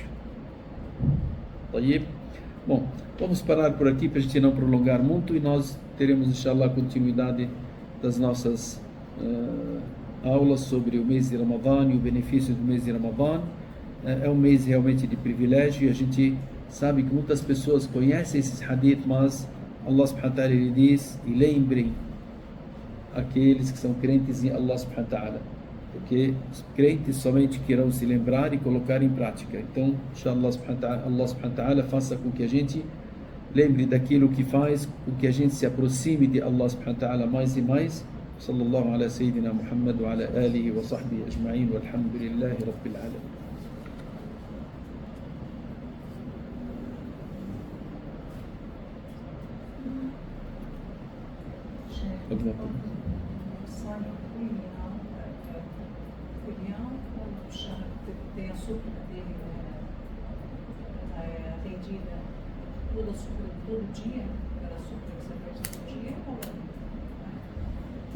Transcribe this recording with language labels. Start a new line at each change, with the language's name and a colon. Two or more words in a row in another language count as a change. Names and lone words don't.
Portuguese: Aí, bom, vamos parar por aqui para a gente não prolongar muito e nós teremos, inshallah, continuidade das nossas aulas sobre o mês de Ramadã e o benefício do mês de Ramadã. É um mês realmente de privilégio e a gente sabe que muitas pessoas conhecem esses hadith, mas
Arabic: الله سبحانه وتعالى
Portuguese: ele diz: e lembrem aqueles que são crentes em
Arabic: الله سبحانه وتعالى,
Portuguese: porque os crentes somente que irão se lembrar e colocar em prática. Então,
Arabic: إن شاء الله، الله سبحانه وتعالى
Portuguese: faça com que a gente lembre daquilo que faz com que a gente se aproxime de
Arabic: الله سبحانه وتعالى
Portuguese: mais e mais.
Arabic: صلى الله على سيدنا محمد وعلى آله وصحبه أجمعين والحمد لله رب العالمين. Tem a súplica dele atendida todo dia, aquela súplica que você faz todo dia, ou não?